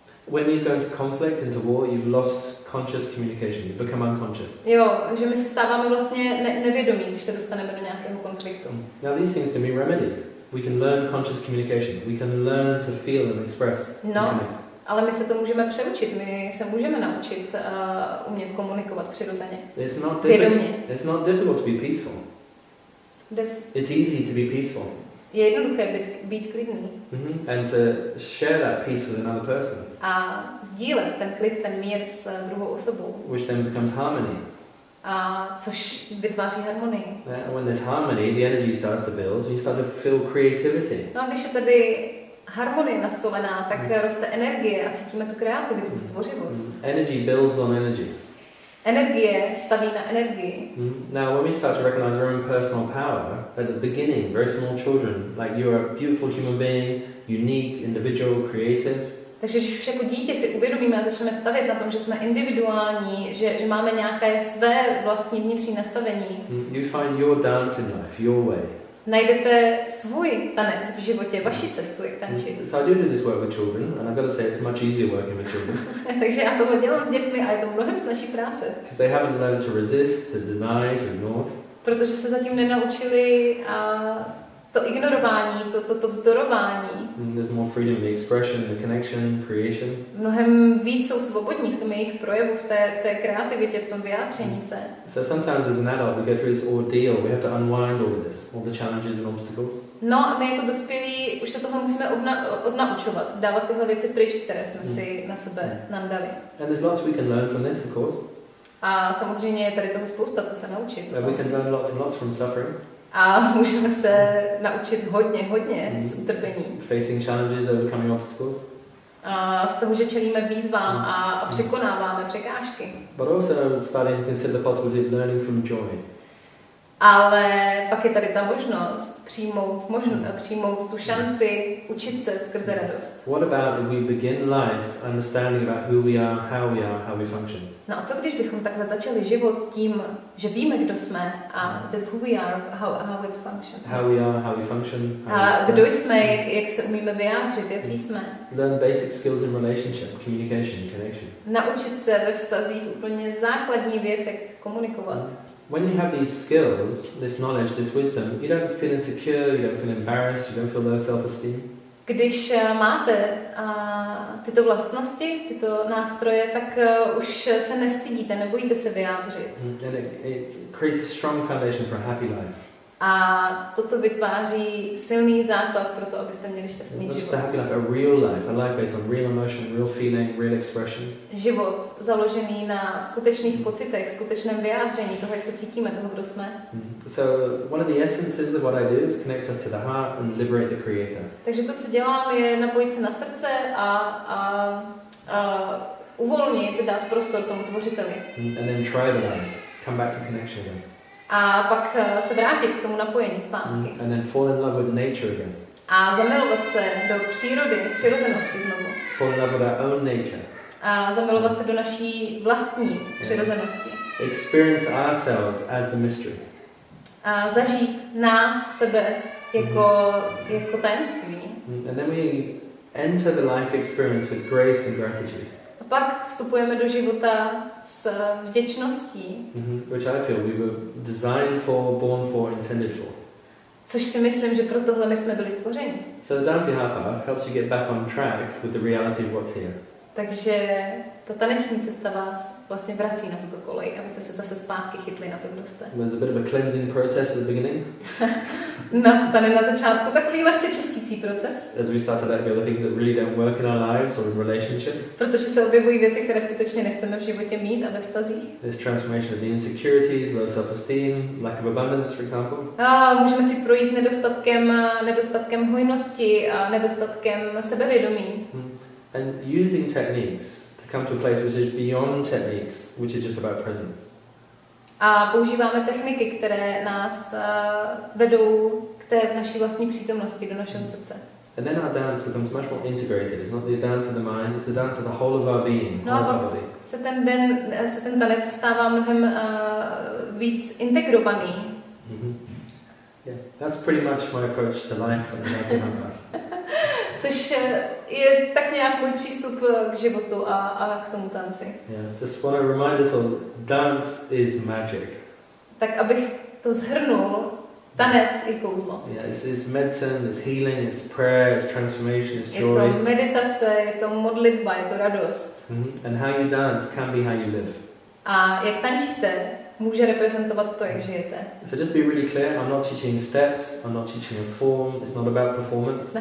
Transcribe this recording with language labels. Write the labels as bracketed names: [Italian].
[English] When you go into conflict, into war, you've lost conscious communication. You've become unconscious. [Czech] Jo, že my se stáváme vlastně nevědomí, když se dostaneme do nějakého konfliktu. [English] Now these things can be remedied. We can learn conscious communication. We can learn to feel and express. [Czech] No, ale my se to můžeme přeučit. My se můžeme naučit umět komunikovat přirozeně. [English] It's not difficult to be peaceful. It's easy to be peaceful. [Czech] Je jednoduché být klidný. [English] And to share that peace with another person. [Czech] A sdílet ten klid, ten mír s druhou osobou. [English] Which then becomes harmony. [Czech] A což vytváří harmonii. [English] And when there's harmony, the energy starts to build, and you start to feel creativity. [Czech] No a když je tady harmonie nastolená, tak roste energie a cítíme tu kreativitu, tu tvořivost. [English] Energy builds on energy. [Czech] Energie staví na energii. [English] Now, when we start to recognize our own personal power, at the beginning, very small children, like you are a beautiful human being, unique, individual, creative. [Czech] Takže když už jako dítě si uvědomíme a začneme stavět na tom, že jsme individuální, že máme nějaké své vlastní vnitřní nastavení. [English] You find your dance in life, your way. [Czech] Najdete svůj tanec v životě, vaši cestu, jak tančit. [English] So I do this work with children, and I've got to say it's much easier working with children. [Czech] Takže já tohle dělám s dětmi a je to mnohem snazší práce. [English] Because they haven't learned to resist, to deny, to ignore. [Czech] Protože se zatím nenaučili to ignorování, to vzdorování. [English] There's more freedom in the expression, the connection, creation. [Czech] Mnohem víc jsou svobodní v tom jejich projevu, v té kreativitě, v tom vyjádření se. [English] So sometimes as an adult we go through this ordeal, we have to unwind all of this, all the challenges and obstacles. [Czech] No a my jako dospělí už se toho musíme odnaučovat, dávat tyhle věci pryč, které jsme si na sebe nandali. [English] And there's lots we can learn from this, of course. [Czech] A samozřejmě je tady toho spousta, co se naučit. [English] We can learn lots and lots from suffering. [Czech] A můžeme se naučit hodně z utrpení. [English] Facing challenges, overcoming obstacles. [Czech] A z toho, že čelíme výzvám a překonáváme překážky. [English] But also starting to consider the possibility of learning from joy. [Czech] Ale pak je tady ta možnost přijmout tu šanci učit se skrze radost. [English] What about if we begin life understanding about who we are, how we function? [Czech] No a co když bychom takhle začali život tím, že víme, kdo jsme a [English] who we are, how it function. How we are, how we function. [Czech] A kdo jsme, jak se umíme vyjádřit, jaký jsme. [English] Learn basic skills in relationship, communication, connection. [Czech] Naučit se ve vztazích úplně základní věc, jak komunikovat. [English] When you have these skills, this knowledge, this wisdom, you don't feel insecure, you don't feel embarrassed, you don't feel low self-esteem. [Czech] Když máte tyto vlastnosti, tyto nástroje, tak už se nestydíte, nebojíte se vyjádřit. [English] And it creates a strong foundation for a happy life. [Czech] A toto vytváří silný základ pro to, abyste měli šťastný život. [English] A happy life, a real life, a life based on real emotion, real feeling, real expression. [Czech] Život založený na skutečných pocitech, skutečném vyjádření toho, jak se cítíme, toho, kdo jsme. [English] So one of the essences of what I do is connect us to the heart and liberate the creator. [Czech] Takže to, co dělám, je napojit se na srdce a uvolnit, dát prostor tomu tvořiteli. [English] And then tribalize, come back to connection again. [Czech] A pak se vrátit k tomu napojení zpátky. [English] And then fall in love with nature again. [Czech] A zamilovat se do přírody, přirozenosti znovu. [English] Fall in love with our own nature. [Czech] A zamilovat se do naší vlastní přirozenosti. [English] Experience ourselves as the mystery. [Czech] A zažít nás, sebe, jako tajemství. [English] And then we enter the life experience with grace and gratitude. [Czech] A pak vstupujeme do života s vděčností. [English] Which I feel we were designed for, born for, intended for. [Czech] Což si myslím, že pro tohle my jsme byli stvořeni. [English] So the dancing half hour helps you get back on track with the reality of what's here. [Czech] Takže ta taneční cesta vás vlastně vrací na tuto kolej, abyste se zase zpátky chytli na to, kdo jste. [English] There's a bit of a cleansing process at the beginning. [Czech] Nastane na začátku takový lehce čistící proces. [English] As we start to let go of things that really don't work in our lives or in relationship. [Czech] Protože se objevují věci, které skutečně nechceme v životě mít a ve vztazích. [English] There's transformation of the insecurities, low self-esteem, lack of abundance, for example. [Czech] A můžeme si projít nedostatkem hojnosti a nedostatkem sebevědomí. [English] and using techniques to come to a place which is beyond techniques, which is just about presence. [Czech] A používáme techniky, které nás vedou k té naší vlastní přítomnosti, do našeho srdce. [English] And then our dance becomes much more integrated. It's not the dance of the mind, it's the dance of the whole of our being, [Czech] No a pak se ten tanec stává mnohem víc integrovaný. Mm-hmm. [English] Yeah, that's pretty much my approach to life and the dance of my life. [Czech] Což je tak nějak můj přístup k životu a k tomu tanci. [English] Yeah, just want to remind us all, dance is magic. [Czech] Tak abych to shrnul, tanec je kouzlo. [English] Yeah, it's medicine, it's healing, it's prayer, it's transformation, it's joy. [Czech] Je to meditace, je to modlitba, je to radost. Mm-hmm. [English] And how you dance can be how you live. [Czech] A jak tančíte, může reprezentovat to, jak žijete. [English] So just be really clear, I'm not teaching steps, I'm not teaching a form, it's not about performance.